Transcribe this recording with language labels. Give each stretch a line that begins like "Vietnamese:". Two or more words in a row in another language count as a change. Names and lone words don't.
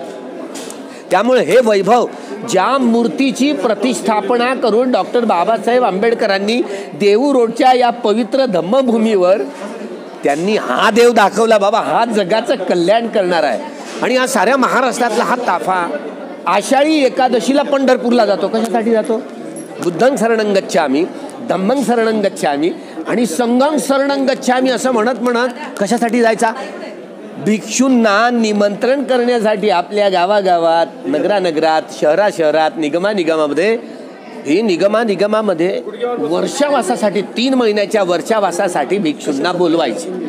Marathi: त्यामुळे हे वैभव, ज्या मूर्तीची प्रतिष्ठापना करून डॉक्टर बाबासाहेब आंबेडकरांनी देहू रोडच्या या पवित्र धम्मभूमीवर त्यांनी हा देव दाखवला, बाबा हा जगाचं कल्याण करणार आहे. आणि हा साऱ्या महाराष्ट्रातला हा ताफा आषाढी एकादशीला पंढरपूरला जातो. कशासाठी जातो?
Pali: बुद्धं शरणं गच्छामि, धम्मं शरणं गच्छामि
Marathi: आणि
Pali: संघं शरणं गच्छामि
Marathi: असं म्हणत म्हणत कशासाठी जायचा? भिक्षूंना निमंत्रण करण्यासाठी. आपल्या गावागावात, नगरानगरात, शहराशहरात, निगमानिगमामध्ये, ही निगमानिगमामध्ये वर्षावासासाठी 3 महिन्याच्या वर्षावासासाठी भिक्षूंना बोलवायचे.